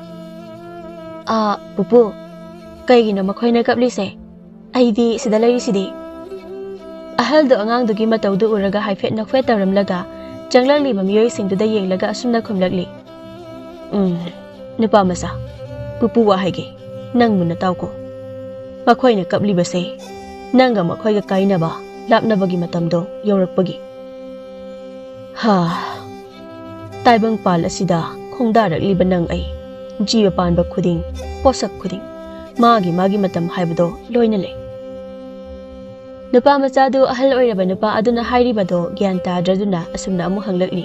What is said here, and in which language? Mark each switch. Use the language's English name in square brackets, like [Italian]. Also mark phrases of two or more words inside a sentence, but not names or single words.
[Manipuri] Pupu, kaigina makhoina kapli se. Aidi sida lairi sidi. Ahal do angang dugi matau du uraga haifet nakfet taramlaga changlakli mamiyoy singduda yenglaga asumna khumlakli nupa masa pupu wa haige nang muna tau ko makhoi na kapli base nanga makhoi ga kaina ba lapna bagi matamdo yorakpagi taibang pal asida khongdarakli banang ai jiwa panba khuding posak khuding magi matam haibado loina le Nupa machadu ahal oiraba nupa aduna hairibado gyan tadraduna asumna amu hanglakli.